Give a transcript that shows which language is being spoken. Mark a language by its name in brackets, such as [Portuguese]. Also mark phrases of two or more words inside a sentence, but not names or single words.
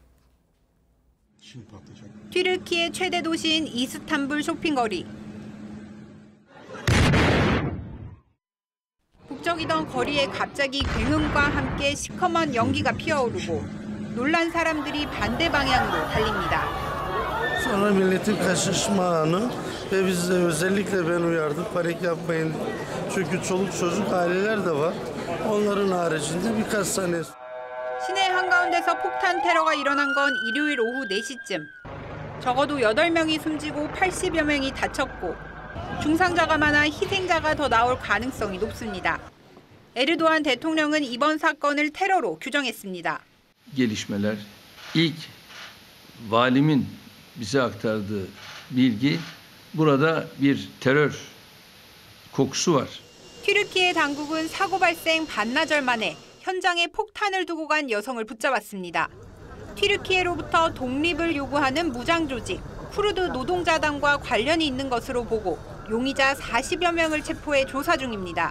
[Korean] 튀르키예 최대 도시인 이스탄불 쇼핑거리. 북적이던 거리에 갑자기 굉음과 함께 시커먼 연기가 피어오르고 놀란 사람들이 반대 방향으로 달립니다. [Turkish] Sonra milletin kaçışmanı ve biz de özellikle ben uyardık panik yapmayın. Çünkü çoluk çocuk aileler de var. Onların haricinde birkaç tane. [Korean] 시내 한가운데서 폭탄 테러가 일어난 건 일요일 오후 4시쯤. 적어도 8명이 숨지고 80여 명이 다쳤고 중상자가 많아 희생자가 더 나올 가능성이 높습니다. 에르도안 대통령은 이번 사건을 테러로 규정했습니다. [Turkish] gelişmeler ilk valimin bize aktardığı bilgi burada bir terör kokusu var. [Korean] 튀르키예 당국은 사고 발생 반나절 만에 현장에 폭탄을 두고 간 여성을 붙잡았습니다. 튀르키예로부터 독립을 요구하는 무장 조직 쿠르드 노동자당과 관련이 있는 것으로 보고 용의자 40여 명을 체포해 조사 중입니다.